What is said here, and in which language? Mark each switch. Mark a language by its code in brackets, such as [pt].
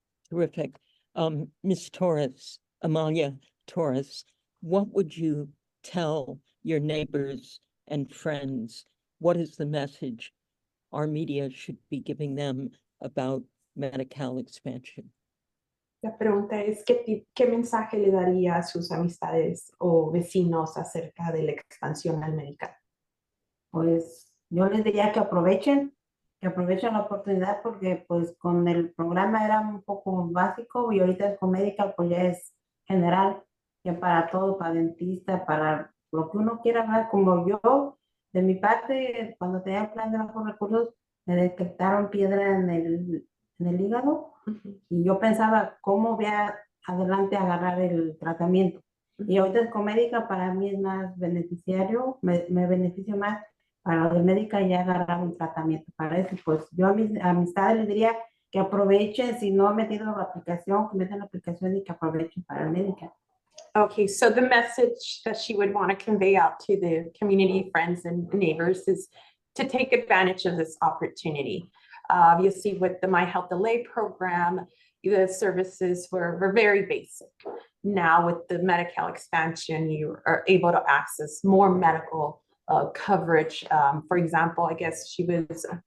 [en] Terrific. Ms. Torres, Amalia Torres, what would you tell your neighbors and friends? What is the message our media should be giving them about Medi-Cal expansion? [es] La pregunta es, ¿qué mensaje le daría a sus amistades o vecinos acerca de la expansión al Medi-Cal? Pues yo les diría que aprovechen la oportunidad, porque pues con el programa era un poco básico, y ahorita con Medi-Cal pues ya es general, ya para todo, para dentista, para lo que uno quiera, ¿verdad? Como yo, de mi parte, cuando tenía el plan de bajos recursos, me detectaron piedra en el hígado, y yo pensaba cómo voy adelante a agarrar el tratamiento. Y ahorita con Medi-Cal para mí es más beneficiario, me beneficio más. Para los médicos ya agarrar un tratamiento para eso. Pues yo a mis amistades les diría que aprovechen, si no han metido la aplicación, que metan la aplicación y que aprovechen para el médico. [en] Okay, so the message that she would want to convey out to the community, friends, and neighbors is to take advantage of this opportunity. Obviously, with the MHLA program, the services were very basic. Now, with the Medi-Cal expansion, you are able to access more medical coverage. For example, I guess she was